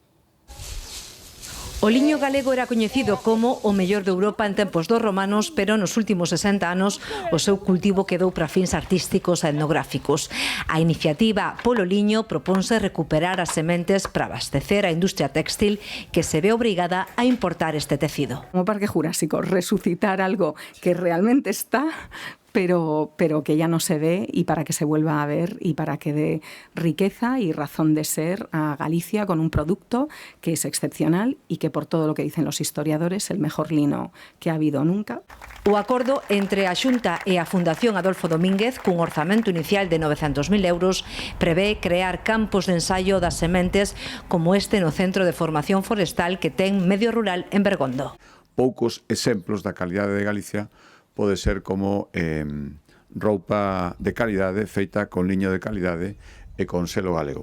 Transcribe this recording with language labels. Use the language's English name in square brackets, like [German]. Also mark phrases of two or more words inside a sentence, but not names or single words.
[Galician] O liño galego era coñecido como o mellor de Europa en tempos dos romanos, pero nos últimos 60 anos o seu cultivo quedou para fins artísticos e etnográficos. A iniciativa Polo Liño proponse recuperar as sementes para abastecer a industria téxtil que se ve obrigada a importar este tecido. [Spanish] Como Parque Jurásico, resucitar algo que realmente está, pero que ya no se ve, y para que se vuelva a ver y para que dé riqueza y razón de ser a Galicia con un producto que es excepcional y que, por todo lo que dicen los historiadores, es el mejor lino que ha habido nunca. [Galician] O acordo entre a Xunta e a Fundación Adolfo Domínguez, cun orzamento inicial de 900.000 euros, prevé crear campos de ensaio das sementes como este no Centro de Formación Forestal que ten Medio Rural en Bergondo. Poucos exemplos da calidade de Galicia pode ser como roupa de calidade feita con liño de calidade e con selo galego.